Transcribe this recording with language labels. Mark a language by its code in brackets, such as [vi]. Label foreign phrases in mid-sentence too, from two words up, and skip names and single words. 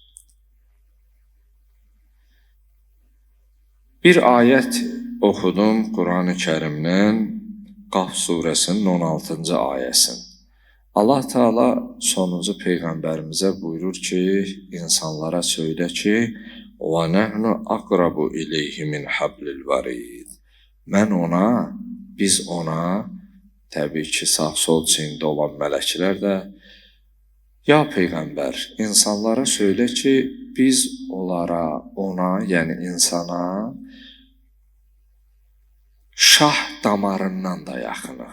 [az] Bir ayət oxudum Quran-ı Kərimdən, Qaf surəsinin 16-cı ayəsini. Allah Teala sonuncu Peyğəmbərimizə buyurur ki, insanlara söylə ki, [ar] وَنَحْنُ أَقْرَبُ إِلَيْهِ مِنْ حَبْلِ الْوَرِيدِ. [az] Mən ona, biz ona, təbii ki, sağ-sol çiyində olan mələklər də, ya Peyğəmbər, insanlara söylə ki, biz onlara, ona, yəni insana, şah damarından da yaxınıq.